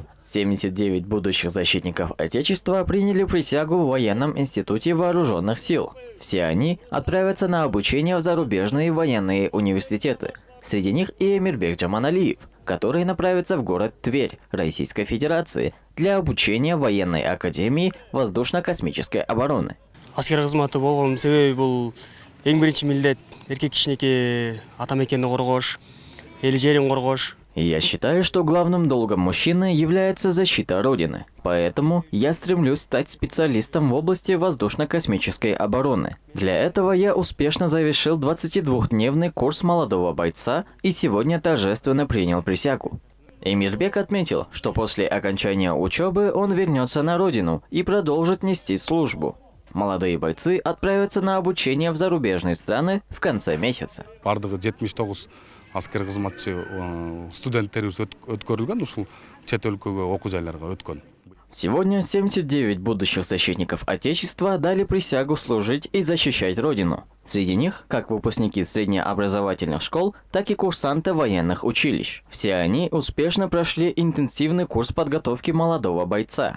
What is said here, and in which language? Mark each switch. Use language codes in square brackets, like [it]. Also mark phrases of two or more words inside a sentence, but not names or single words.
[ru] 79 будущих защитников Отечества приняли присягу в Военном институте вооруженных сил. Все они отправятся на обучение в зарубежные военные университеты. Среди них и Эмирбек Джаманалиев, который направится в город Тверь, Российской Федерации, для обучения в военной академии воздушно-космической обороны. [ky] Аскер кызматы болгон себеби бул эң биринчи милдет эркек кичинекей ата мекенди коргош, эл жерин коргош. [ru] Я считаю, что главным долгом мужчины является защита Родины. Поэтому я стремлюсь стать специалистом в области воздушно-космической обороны. Для этого я успешно завершил 22-дневный курс молодого бойца и сегодня торжественно принял присягу. Эмирбек отметил, что после окончания учебы он вернется на родину и продолжит нести службу. Молодые бойцы отправятся на обучение в зарубежные страны в конце месяца. [ky] Аскер кызматчы студенттерибиз өткөрүлгөн ушул чет өлкөгө окуу жайларга өткөн. [ru] Сегодня 79 будущих защитников Отечества дали присягу служить и защищать Родину. Среди них как выпускники среднеобразовательных школ, так и курсанты военных училищ. Все они успешно прошли интенсивный курс подготовки молодого бойца.